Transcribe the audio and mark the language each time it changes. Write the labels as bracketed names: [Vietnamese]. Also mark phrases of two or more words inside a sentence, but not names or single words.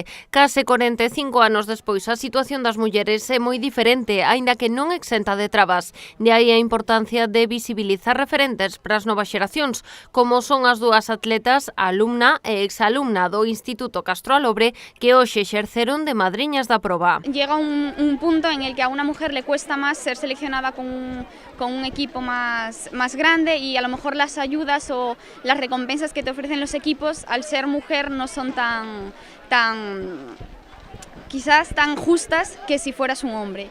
[Galician] Case 45 anos despois, a situación das mulleres é moi diferente, aínda que non exenta de trabas. De aí a importancia de visibilizar referentes para as novas xeracións, como son as dúas atletas, alumna e exalumna do Instituto Castro Alobre, que hoxe exerceron de madriñas da proba. [Spanish] Llega un punto en el que a una mujer le cuesta más ser seleccionada con un equipo más grande y a lo mejor las ayudas o las recompensas que te ofrecen los equipos al ser mujer no son quizás tan justas que si fueras un hombre.